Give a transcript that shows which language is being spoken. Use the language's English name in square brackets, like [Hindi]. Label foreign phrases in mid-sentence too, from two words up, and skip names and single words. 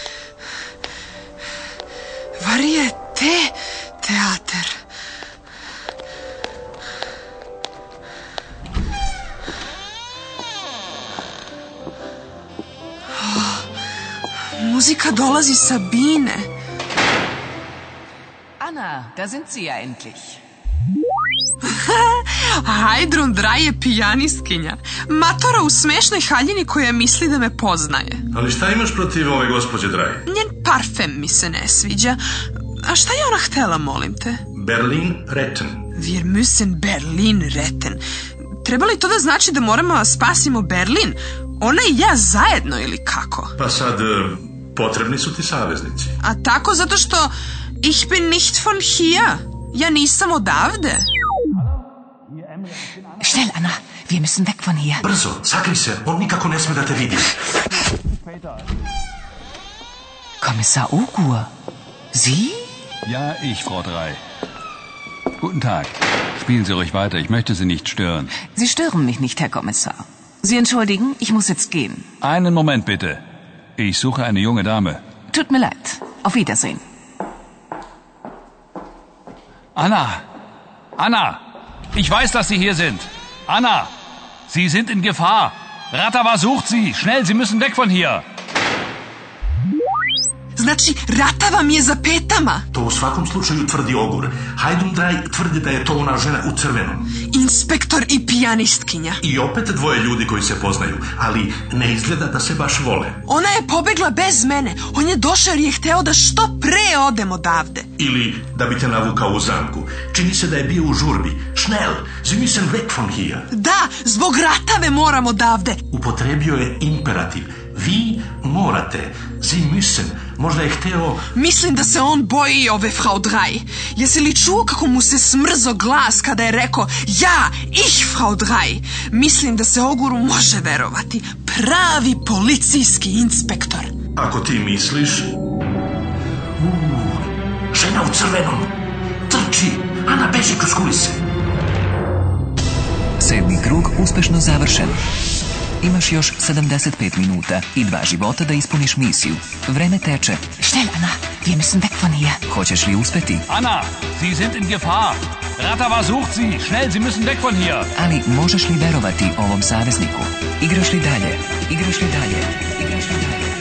[Serbian] Varieté teatar. Muzika dolazi sa bine. [German] Anna, da sind Sie ja endlich. [Serbian] Heidrun 3 je pijanistkinja. Matora u smešnoj haljini koja misli da me poznaje. Ali šta imaš protiv ove gospođe Draj? Njen parfem mi se ne sviđa. A šta je ona htela, molim te? [German] Berlin retten. Wir müssen Berlin retten. [Serbian] Treba li to da znači da moramo da spasimo Berlin? Ona i ja zajedno ili kako? Pa sad, potrebni su ti saveznici. A tako zato što [German] ich bin nicht von hier. [Serbian] Ja nisam odavde. [German] Schnell, Anna. Wir müssen weg von hier. [Serbian] Brzo, sakri se, on nikako ne sme da te vidi. [German] Kommissar Ogur. Sie? Ja, ich, Frau Drei. Guten Tag. Spielen Sie ruhig weiter, ich möchte Sie nicht stören. Sie stören mich nicht, Herr Kommissar. Sie entschuldigen, ich muss jetzt gehen. Einen Moment bitte. Ich suche eine junge Dame. Tut mir leid. Auf Wiedersehen. Anna! Anna! Ich weiß, dass Sie hier sind. Anna! Sie sind in Gefahr. Ratava sucht Sie. Schnell, Sie müssen weg von hier. [Serbian] Znači, Ratava mi je za petama. To u svakom slučaju tvrdi Ogur. Heidrun 3 tvrdi da je to ona žena u crvenom. Inspektor i pijanistkinja. I opet dvoje ljudi koji se poznaju, ali ne izgleda da se baš vole. Ona je pobegla bez mene. On je došao jer je hteo da što pre odem odavde. Ili da bi te navukao u zamku. Čini se da je bio u žurbi. [German] Schnell, Sie müssen weg von hier. [Serbian] Da, zbog Ratave moram odavde. Upotrebio je imperativ. Vi morate. [German] Sie müssen. [Serbian] Možda je hteo... Mislim da se on boji ove Frau Drei. Jesi li čuo kako mu se smrzo glas kada je rekao [German] ja, ich Frau Drei? [Serbian] Mislim da se Oguru može verovati. Pravi policijski inspektor. Ako ti misliš... žena u crvenom. Trči. Ana, beži kroz kulise. 7. krug uspešno završen. Imaš još 75 minuta i 2 života da ispuniš misiju. Vreme teče. [German] Schnell, Anna. Wir müssen weg von hier. [Serbian] Hoćeš li uspeti? [German] Anna! Sie sind in Gefahr. Ratava sucht Sie. Schnell, Sie müssen weg von hier. [Serbian] Ali možeš li verovati ovom savezniku? Igraš li dalje? Igraš li dalje? Igraš li dalje?